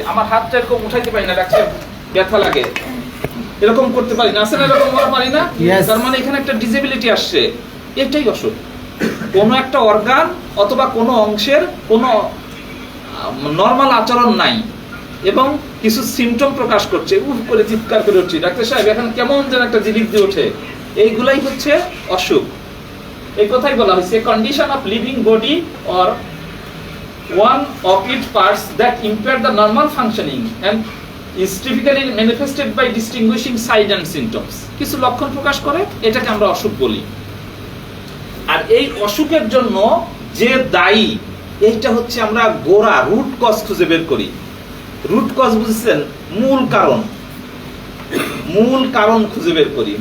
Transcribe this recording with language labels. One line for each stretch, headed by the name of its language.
Bangla: আমার হাতটা এরকম উঠাইতে পারি না, ডাক্তার ব্যথা লাগে, এরকম করতে পারি না, আসলে এরকম করা পারি না, তার মানে এখানে একটা ডিসেবিলিটি আসছে, এটাই অসুখ। কোনো একটা অর্গান অথবা কোনো অংশের কোনো নরমাল আচরণ নাই এবং কিছু সিমটম প্রকাশ করছে, উফ করে চিৎকার করে উঠছে, ডাক্তার সাহেব এখন কেমন যেন একটা জিলিক দিয়ে ওঠে, এইগুলাই হচ্ছে অসুখ। এই কথাই বলা হয়েছে
English: Condition of living body or one of its parts that impair the normal functioning and is typically manifested by distinguishing signs and symptoms.
Bangla: কিছু লক্ষণ প্রকাশ করে, এটাকে আমরা অসুখ বলি। আর এই অসুখের জন্য যে দায়ী, এইটা হচ্ছে আমরা গোড়া, রুট কজ খুঁজে বের করি। রুট কজ বুঝছেন? মূল কারণ, মূল কারণ খুঁজে বের করি।